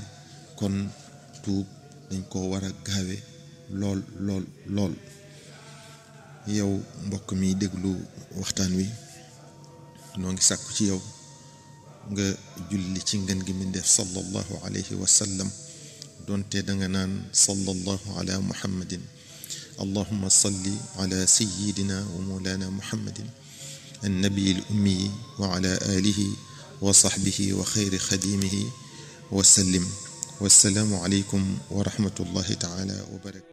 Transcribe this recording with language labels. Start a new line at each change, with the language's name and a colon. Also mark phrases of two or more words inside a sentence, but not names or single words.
Wolof: kon tuub dañ ko war a gaawe lool lool lool. yow mbokk mi déglu waxtaan wi noo ngi sàkku ci yow nga julli ci ngën gi mindeef
Arabic: صلى الله عليه وسلم
Wolof: doonte danga naan
Arabic: صلى الله على محمد اللهم صل على سيدنا ومولانا محمد النبي الأمي وعلى آله وصحبه وخير خديمه وسلم والسلام عليكم ورحمة الله تعالى وبركاته.